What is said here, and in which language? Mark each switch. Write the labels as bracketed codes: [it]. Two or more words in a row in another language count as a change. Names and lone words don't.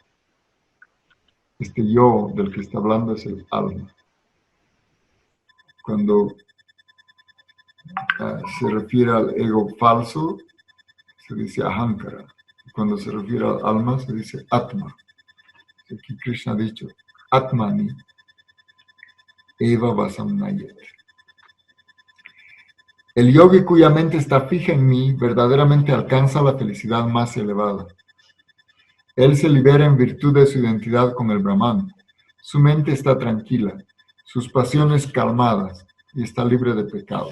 [es] Este yo del que está hablando es el alma. Cuando se refiere al ego falso, se dice ahankara. Cuando se refiere al alma, se dice atma. Aquí Krishna ha dicho, [sa] atmani eva vasamnayet. [es] El yogi cuya mente está fija en mí verdaderamente alcanza la felicidad más elevada. Él se libera en virtud de su identidad con el Brahman. Su mente está tranquila, sus pasiones calmadas y está libre de pecado.